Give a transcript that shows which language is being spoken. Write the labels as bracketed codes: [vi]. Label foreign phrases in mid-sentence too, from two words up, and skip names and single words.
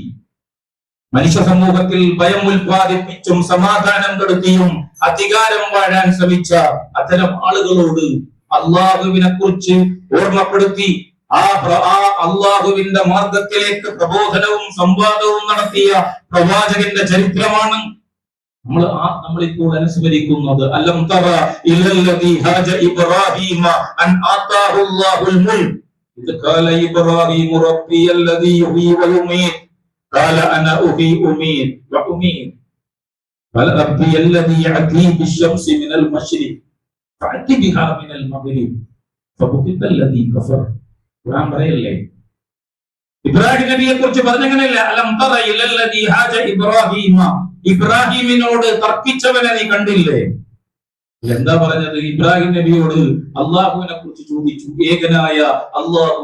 [ml] മനുഷ്യ സമൂഹത്തിൽ ഭയം ഉൽപ്പാദിപ്പിച്ചും സമാധാനം കെടുത്തിയും അധികാരം വാഴാൻ ശ്രമിച്ച അത്തരം ആളുകളോട് അള്ളാഹുവിനെ കുറിച്ച് ഓർമ്മപ്പെടുത്തി ആ അള്ളാഹുവിന്റെ മാർഗത്തിലേക്ക് പ്രബോധനവും സംവാദവും നടത്തിയ പ്രവാചകന്റെ ചരിത്രമാണ് നമ്മളിപ്പോൾ അനുസ്മരിക്കുന്നത്. [ar] ألم تر إلى الذي حاج إبراهيم أن آتاه الله الملك إذ قال إبراهيم ربي الذي يحيي ويميت قال أنا أحيي أميت وأميت. ربي الذي يأتي بالشمس من المشرق فأتي بها من المغرب فبهت الذي كفر. [ml] ഖുർആൻ പറയല്ലേ ഇബ്രാഹിം നബിയെ കുറിച്ച് പറഞ്ഞങ്ങനെയല്ല, [ar] ألم تر إلى الذي حاج إبراهيم, [ml] ഇബ്രാഹിമിനോട് തർക്കിച്ചവനെ നീ കണ്ടില്ലേ? എന്താ പറഞ്ഞത്? ഇബ്രാഹിം നബിയോട് അള്ളാഹുവിനെ കുറിച്ച് ചോദിച്ചു, ഏകനായ അള്ളാഹു.